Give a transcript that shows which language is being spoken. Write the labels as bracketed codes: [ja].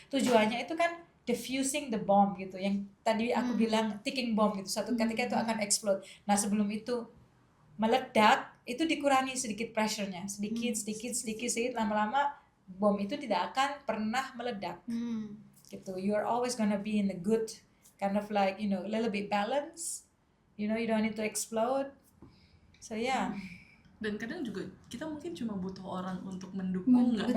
[id] Tujuannya itu kan [en] diffusing the bomb [id] gitu, yang tadi aku bilang [en] ticking bomb [id] gitu, suatu ketika itu akan explode. Nah sebelum itu meledak itu dikurangi sedikit pressure-nya, sedikit lama-lama bom itu tidak akan pernah meledak gitu. [en] You're always gonna be in the good kind of like a little bit balance, you don't need to explode. So yeah. [id] Dan kadang juga kita mungkin cuma butuh orang untuk mendukung, nggak